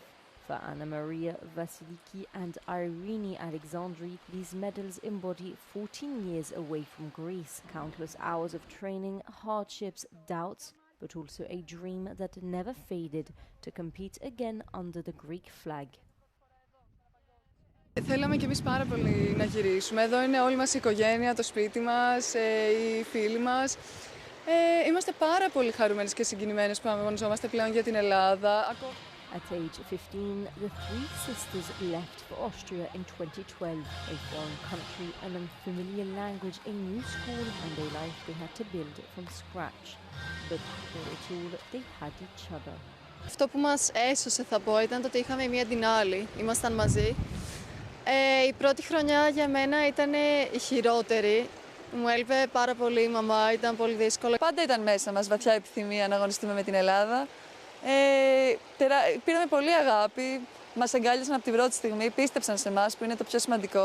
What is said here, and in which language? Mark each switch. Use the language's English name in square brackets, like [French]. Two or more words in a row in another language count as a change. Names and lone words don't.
[English] For Anna Maria Vasiliki and Irene Alexandri, these medals embody 14 years away from Greece, countless hours of training, hardships, doubts, but also a dream that never faded to compete again under the Greek flag. [Greek] Θέλαμε κι εμείς πάρα πολύ να γυρίσουμε. Εδώ είναι όλη μας η οικογένεια, το σπίτι μας, οι φίλοι μας. Είμαστε πάρα πολύ χαρούμενες και συγκινημένες που αγωνιζόμαστε πλέον για την Ελλάδα. [English] At age 15, the three sisters left for Austria in 2012, a foreign country, an unfamiliar language, a new school, and a life they had to build from scratch. But for it all, they had each other. [Greek] Αυτό που μας έσωσε, θα πω, ήταν το ότι είχαμε η μία την άλλη. Ήμασταν μαζί. Η πρώτη χρονιά για μένα ήταν η χειρότερη. Μου έλειπε πάρα πολύ η μαμά, ήταν πολύ δύσκολο. Πάντα ήταν μέσα μας βαθιά επιθυμία να αγωνιστούμε με την Ελλάδα. Πήραμε πολύ αγάπη, μας αγκάλιασαν από την πρώτη στιγμή, πίστεψαν σε εμάς που είναι το πιο σημαντικό.